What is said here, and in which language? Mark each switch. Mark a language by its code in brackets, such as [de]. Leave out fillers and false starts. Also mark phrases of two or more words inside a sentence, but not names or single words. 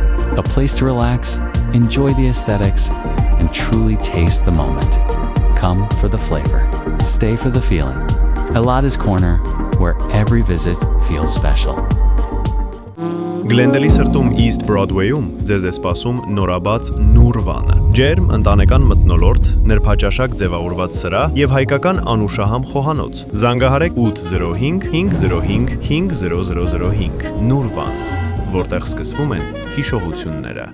[en] A place to relax, enjoy the aesthetics, and truly taste the moment. Come for the flavor, stay for the feeling. Elada's Corner, where every visit feels special. [hy] Գլենդելի սրտում East Broadway-ում ձեզ է սպասում նորաբաց Նուրվանը։ Ջերմ ընտանեկան մթնոլորտ, նրբաճաշակ ձևավորված սրահ եւ հայկական անուշահամ խոհանոց։ Զանգահարեք 805 505 5005 Նուրվան, որտեղ սկսվում են հիշողությունները։